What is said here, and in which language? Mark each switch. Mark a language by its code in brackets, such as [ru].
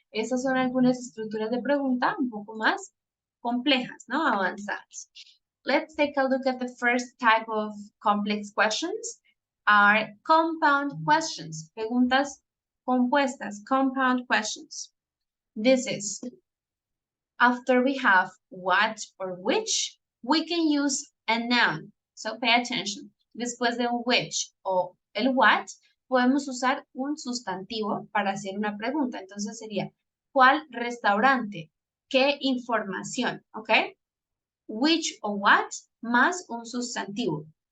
[es] Esas son algunas estructuras de pregunta un poco más complejas, ¿no? Avanzadas. [en] Let's take a look at the first type of complex questions, are compound questions, [es] preguntas compuestas, [en] compound questions. This is, after we have what or which, we can use a noun. So pay attention. [es] Después de un which o el what, podemos usar un sustantivo para hacer una pregunta. Entonces sería, ¿cuál restaurante? ¿Qué información? ¿Ok? Which o what más un sustantivo.